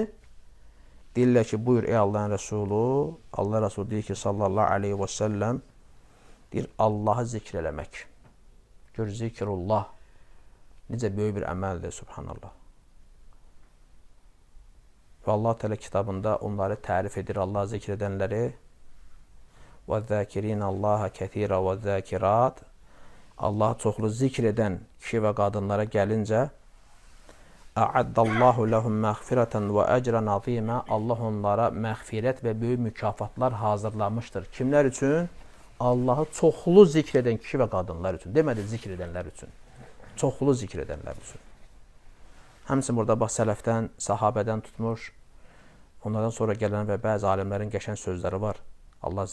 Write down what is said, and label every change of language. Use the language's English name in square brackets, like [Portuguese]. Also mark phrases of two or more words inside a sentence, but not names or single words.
[Azerbaijani] Deyirlər ki, buyur ey Allahın Rəsulü. Allah Rəsulü deyir ki, [Arabic] صلى الله عليه وسلم, [Azerbaijani] deyir, Allahı zikr eləmək. Gör, zikrullah necə böyük bir əməldir, subhanallah. Və Allah Teala kitabında onları tərif edir, Allah zikr edənləri. [Arabic] وَالذَّاكِرِينَ اللّٰهَ كَثِيرًا وَالذَّاكِرَاتِ [Azerbaijani] Allah çoxlu zikr edən kişi və qadınlara gəlincə [Arabic] أَعَدَّ اللّٰهُ لَهُمْ مَغْفِرَةً وَأَجْرًا عَظِيمًا [Azerbaijani] Allah onlara məğfirət və böyük mükafatlar hazırlamışdır. Kimlər üçün? Allahı çoxlu zikr edən kişi və qadınlar üçün. Demədi zikr edənlər üçün. Çoxlu zikr edənlər üçün. Həmçinin burada bax sələfdən, sahabədən tutmuş, onlardan sonra gələn və bəzi alimlərin qəşəng sözləri var.